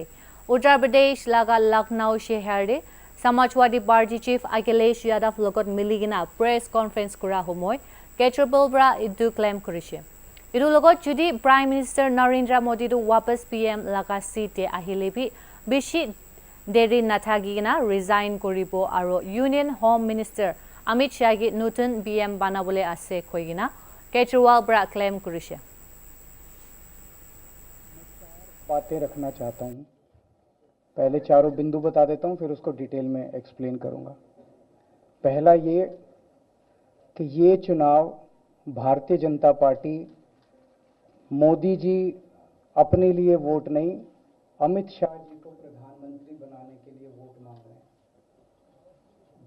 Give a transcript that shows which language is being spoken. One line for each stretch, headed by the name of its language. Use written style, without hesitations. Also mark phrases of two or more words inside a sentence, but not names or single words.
Naga Pidgin: Uttar Pradesh laga Lucknow shehar Samajwadi Party Chief Akhilesh Yadav logot miligina
English: press conference
Naga Pidgin: kura homoy Kejriwal para idu claim korise. Idu logot judi Prime Minister Narendra Modi do wapas PM laga seat ahilebi bishi deri nathagina resign koribo aro Union Home Minister Amit Shah gi nutun PM banabole ase koigina Kejriwal para claim korise.
Hindi: बातें रखना चाहता हूँ. पहले चारों बिंदु बता देता हूँ, फिर उसको डिटेल में एक्सप्लेन करूँगा. पहला ये कि ये चुनाव भारतीय जनता पार्टी मोदी जी अपने लिए वोट नहीं, अमित शाह जी को प्रधानमंत्री बनाने के लिए वोट मांग रहे हैं.